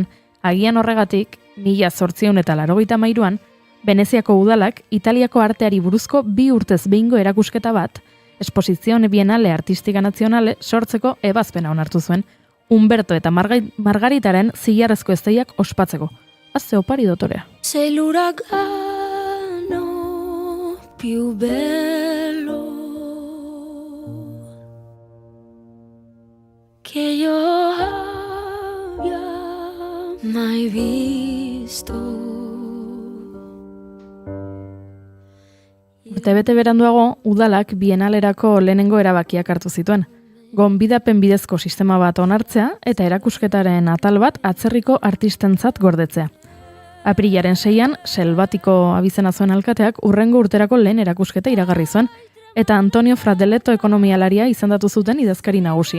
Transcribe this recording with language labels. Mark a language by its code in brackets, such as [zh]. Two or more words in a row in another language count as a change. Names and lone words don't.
[eu] Agian horregatik, 1883an, Veneziako udalak Italiako arteari buruzko 2 urtez behingo erakusketa bat, Esposizione Bienale Artistika Nazionale sortzeko ebazpena onartu zuen, Umberto eta Margaritaren zilarrezko ezteiak ospatzeko. Azze opari dotorea. [it] Sei l'uragano più bello che io abbia mai visto. [eu] Urtebete beranduago, udalak bienalerako lehenengo erabakiak hartu zituen. Gonbidapen bidezko sistema bat onartzea eta erakusketaren atal bat atzerriko artistentzat gordetzea. Aprilaren 6an, Selvatiko abizena zuen alkateak urrengo urterako lehen erakusketa iragarri zuen, eta Antonio Fratelletto ekonomialaria izendatu zuten idazkari nagusi.